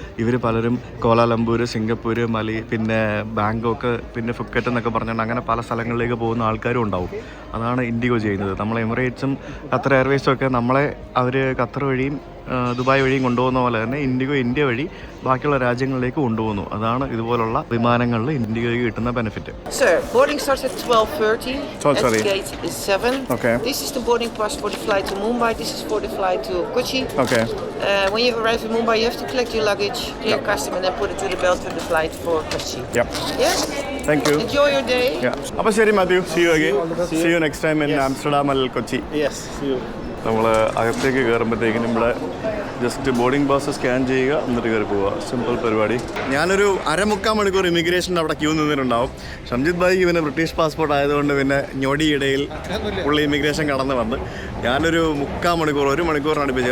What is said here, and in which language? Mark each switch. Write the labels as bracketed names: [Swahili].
[Malayalam] ഇവർ പലരും കോലാലംപൂർ, സിംഗപ്പൂർ, മലി, പിന്നെ ബാങ്കോക്ക്, പിന്നെ ഫുക്കറ്റ് എന്നൊക്കെ പറഞ്ഞുകൊണ്ട് അങ്ങനെ പല സ്ഥലങ്ങളിലേക്ക് പോകുന്ന ആൾക്കാരും ഉണ്ടാവും. അതാണ് ഇൻഡിഗോ ചെയ്യുന്നത്. നമ്മൾ എമിറേറ്റ്സും ഖത്തർ എയർവേസും ഒക്കെ നമ്മളെ അവർ ഖത്തർ വഴിയും ദുബായ് വഴിയും കൊണ്ടുപോകുന്ന പോലെ തന്നെ ഇൻഡിഗോ ഇന്ത്യ വഴി ബാക്കിയുള്ള രാജ്യങ്ങളിലേക്ക് കൊണ്ടുപോകുന്നു. അതാണ് ഇതുപോലുള്ള വിമാനങ്ങളിൽ ഇൻഡിഗോയ്ക്ക് കിട്ടുന്ന benefit. [English] Sir, boarding starts at 12:30. Sorry. Gate is 7. Okay. This is the boarding pass for the flight to Mumbai. This is for the flight to Kochi. Okay. When you arrive in Mumbai, you have to collect your luggage, clear custom, and then put it to the belt for the flight for Kochi. Yep. Yes? Thank you. Enjoy your day. Yeah. [Malayalam] അപ്പോൾ ശരി [English] Mathew, see you again. See you next time in Amsterdam or Kochi. Yes, see you. [Malayalam] നമ്മൾ അകത്തേക്ക് കയറുമ്പോഴത്തേക്കിനും ഇവിടെ just boarding pass scan ചെയ്യുക, എന്നിട്ട് കയറി പോവുക. Simple പരിപാടി. ഞാനൊരു 1/4 മണിക്കൂർ ഇമിഗ്രേഷൻ്റെ അവിടെ ക്യൂ നിന്നിട്ടുണ്ടാവും. ഷംജിത് ഭായി ഇവന് ബ്രിട്ടീഷ് പാസ്പോർട്ട് ആയതുകൊണ്ട് പിന്നെ ഞൊടിയിടയിൽ പുള്ളി ഇമിഗ്രേഷൻ കടന്ന് വന്ന് ഞാനൊരു 1/4 മണിക്കൂർ 1 മണിക്കൂറിന് അടുപ്പിച്ചു.